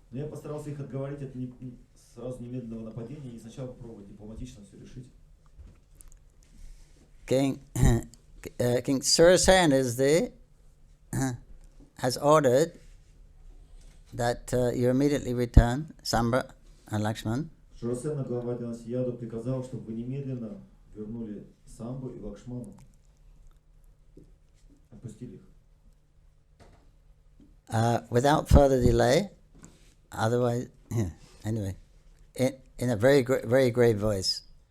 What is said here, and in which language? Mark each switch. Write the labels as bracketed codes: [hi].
[ru] Но я постарался их отговорить от сразу немедленного нападения и сначала попробовать дипломатично все решить. [en] King Surasen has ordered that you immediately return Sambra and Lakshman. [ru] Шурасена, глава династии Яду, приказал, чтобы вы немедленно вернули Самбу и Лакшману. Отпустили их. [en] Without further delay, otherwise, anyway, in a very grave voice.